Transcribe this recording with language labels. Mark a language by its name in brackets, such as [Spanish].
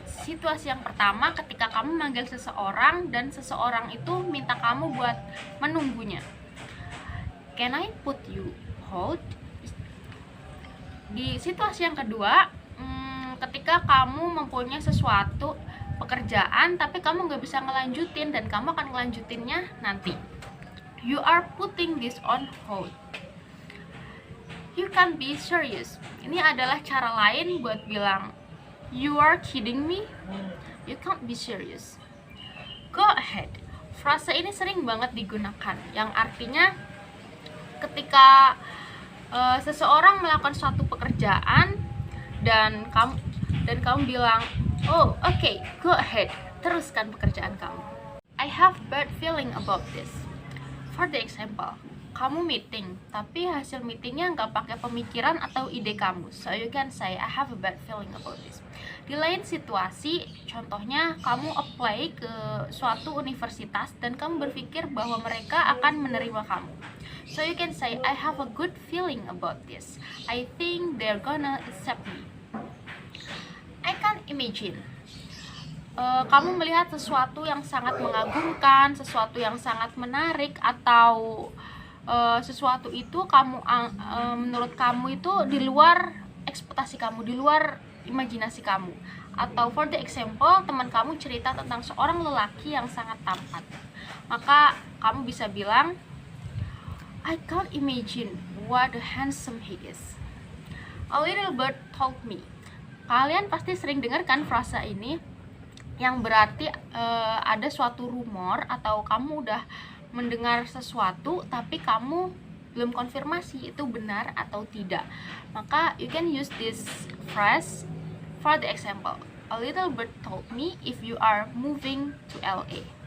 [Indonesian] Situasi yang pertama ketika kamu manggil seseorang dan seseorang itu minta kamu buat menunggunya. [English] Can I put you hold? [Indonesian] Di situasi yang kedua, ketika kamu mempunyai sesuatu pekerjaan tapi kamu nggak bisa ngelanjutin dan kamu akan ngelanjutinnya nanti. [English] You are putting this on hold. You can't be serious. [Indonesian] Ini adalah cara lain buat bilang [English] you are kidding me. You can't be serious. Go ahead. [Indonesian] Frase ini sering banget digunakan, yang artinya ketika seseorang melakukan suatu pekerjaan dan kamu bilang, [English] oh okay, go ahead, [Indonesian] teruskan pekerjaan kamu. [English] I have bad feeling about this. For the example, [Indonesian] kamu meeting, tapi hasil meetingnya nggak pakai pemikiran atau ide kamu. [English] So you can say, I have a bad feeling about this. [Indonesian] Di lain situasi, contohnya kamu apply ke suatu universitas dan kamu berpikir bahwa mereka akan menerima kamu. [English] So you can say, I have a good feeling about this. I think they're gonna accept me. I can't imagine. [Indonesian] Kamu melihat sesuatu yang sangat mengagumkan, sesuatu yang sangat menarik, atau sesuatu itu menurut kamu itu di luar ekspektasi kamu, di luar imajinasi kamu. Atau [English] for the example, [Indonesian] teman kamu cerita tentang seorang lelaki yang sangat tampan, maka kamu bisa bilang, [English] I can't imagine what a handsome he is. A little bird told me. [Indonesian] Kalian pasti sering dengar kan frasa ini, yang berarti ada suatu rumor atau kamu udah mendengar sesuatu tapi kamu belum konfirmasi itu benar atau tidak. [English] Maka you can use this phrase for the example. A little bird told me if you are moving to LA.